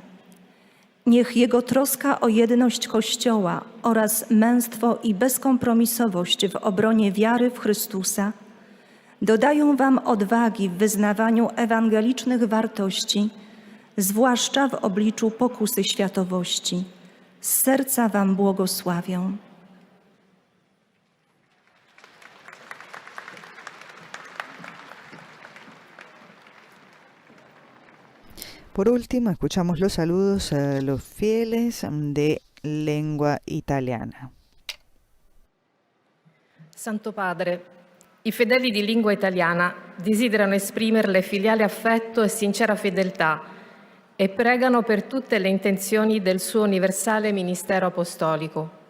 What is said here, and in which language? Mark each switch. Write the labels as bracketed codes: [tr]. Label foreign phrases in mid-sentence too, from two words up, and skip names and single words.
[pl] Niech jego troska o jedność Kościoła oraz męstwo i bezkompromisowość w obronie wiary w Chrystusa dodają wam odwagi w wyznawaniu ewangelicznych wartości, zwłaszcza w obliczu pokusy światowości. Z serca wam błogosławię. [es] Por último, escuchamos los saludos a los fieles de lengua italiana. [it] Santo Padre, i fedeli di lingua italiana desiderano esprimerle filiale affetto e sincera fedeltà e pregano per tutte le intenzioni del suo universale ministero apostolico.